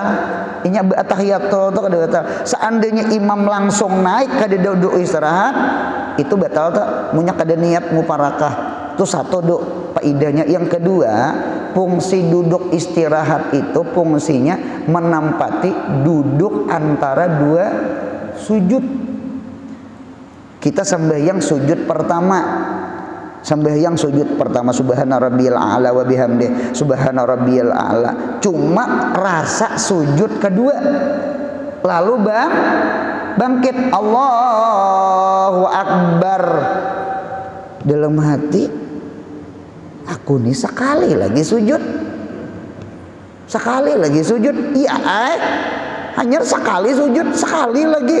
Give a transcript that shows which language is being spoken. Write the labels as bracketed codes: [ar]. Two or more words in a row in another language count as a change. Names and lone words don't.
[bjn] Inya atahiyatul tuh kada batal. Seandainya imam langsung naik kada duduk istirahat, itu batal tuh munya kada niat muparakah. Itu satu duk faidahnya. Yang kedua, fungsi duduk istirahat itu fungsinya menempati duduk antara dua sujud. Kita sembahyang sujud pertama, [ar] سبحان ربي الأعلى وبحمده، سبحان ربي الأعلى. [bjn] Cuma rasa sujud kedua, lalu bangkit [ar] الله أكبر. [bjn] Dalam hati, aku nih sekali lagi sujud. Iya, hanya sekali sujud, sekali lagi.